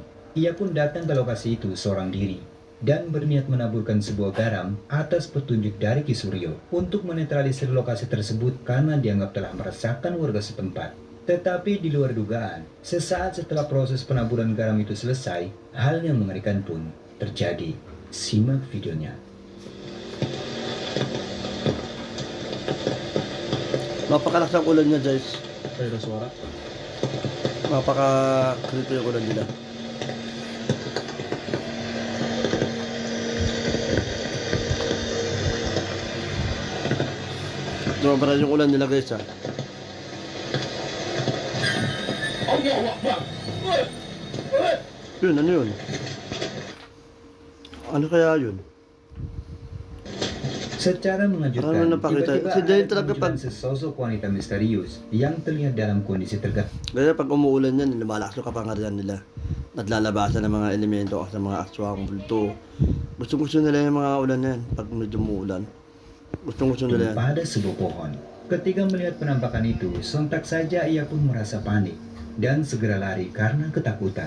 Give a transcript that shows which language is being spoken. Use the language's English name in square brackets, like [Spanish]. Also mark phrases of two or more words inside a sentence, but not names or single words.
[Indonesian] Ia pun datang ke lokasi itu seorang diri dan berniat menaburkan sebuah garam atas petunjuk dari Ki Suryo untuk menetralisir lokasi tersebut karena dianggap telah meresahkan warga setempat. Tetapi di luar dugaan, sesaat setelah proses penaburan garam itu selesai, hal yang mengerikan pun terjadi. Simak videonya. [Filipino] Napakalakas ang ulan niya, guys. [Indonesian] Ada suara. [Filipino] Napaka-creepy yung ulan nila. Sobra yung ulan nila, guys, ha. Yun, ano yun? Ano kaya yun? [Indonesian] Secara mengejutkan, [Filipino] Parang napakita. [Indonesian] tiba-tiba [Filipino] Si Jane [Indonesian] ada [Filipino] talaga [Indonesian] kemunculan [Filipino] pag- [Indonesian] sesosok wanita misterius yang terlihat dalam kondisi terganggu. [Filipino] Kaya pag umuulan yan, lumalakas yung kapangyarihan nila. Naglalabasan ng mga elemento sa mga aswang, bulto. Gusto nila yung mga ulan yan pag medyo umuulan. Gusto nila yan. [Indonesian] Pada sebuah pohon. Ketika melihat penampakan itu, sontak saja ia pun merasa panik dan segera lari karena ketakutan.